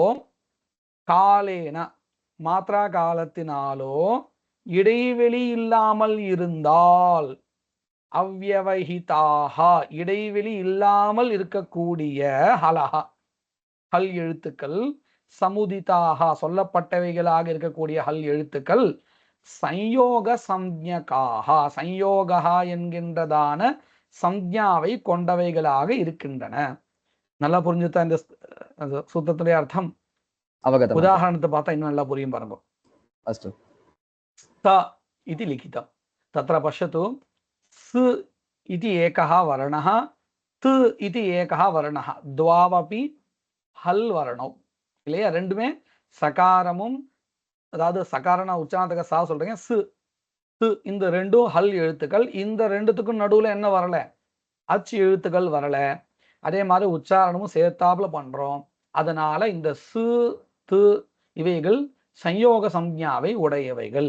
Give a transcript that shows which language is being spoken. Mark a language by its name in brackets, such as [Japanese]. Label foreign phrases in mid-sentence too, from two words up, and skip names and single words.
[Sanskrit] कालेन मात्रा [Tamil] காலத்தினாலோ இடைவெளி இல்லாமல் இருந்தால், அவ்யவஹிதாஹா இடைவெளி இல்லாமல் இருக்கக்கூடிய [Sanskrit] हलः हल् [Tamil] எழுத்துக்கள், சமுதிதாஹா சொல்லப்பட்டவைகளாக இருக்கக்கூடிய ஹல் எழுத்துக்கள், [Sanskrit] संयोग संज्ञकाः संयोगा [Tamil] என்கின்றதான சம்ஞாவை கொண்டவைகளாக இருக்கின்றன. நல்லா புரிஞ்சுதா இந்த சூத்திரத்துடைய அர்த்தம்? [Sanskrit] அவகதம். [Tamil] உதாரணத்தை பார்த்தா இன்னும் நல்லா புரியும் பாருங்க. [Sanskrit] अस्तु. स इति लिखितं, तत्र पश्यतु, स इति एकः वर्णः, त इति एकः वर्णः, द्वावपि हल् वर्णौ இல்லையா? [Tamil] ரெண்டுமே சகாரமும், அதாவது சகாரன உச்சாரணத்துக்கு சா சொல்றீங்க, சு து இந்த ரெண்டும் ஹல் எழுத்துக்கள். இந்த ரெண்டுத்துக்கும் நடுவுல என்ன வரல, அச்சு எழுத்துக்கள் வரல. அதே மாதிரி உச்சாரணமும் சேர்த்தாப்புல பண்றோம். அதனால இந்த சு து இவைகள் சம்யோக சம்ஞாவை உடையவைகள்.